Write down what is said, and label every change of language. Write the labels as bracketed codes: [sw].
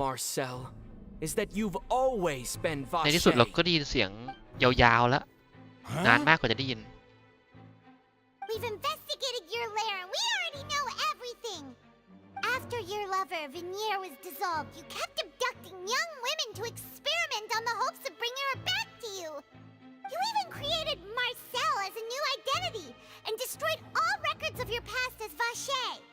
[en] Marcel, is that you've always been [th] ในที่สุดเรา [en] Vache. [th] ก็ได้ยินเสียงยาวๆแล้วนานมากกว่าจะได้ยิน [en] We've investigated your lair and we already know everything. After your lover, Vinier, was dissolved, you kept abducting young women to experiment on the hopes of bringing her back to you. You even created Marcel as a new identity and destroyed all records of your past as Vache.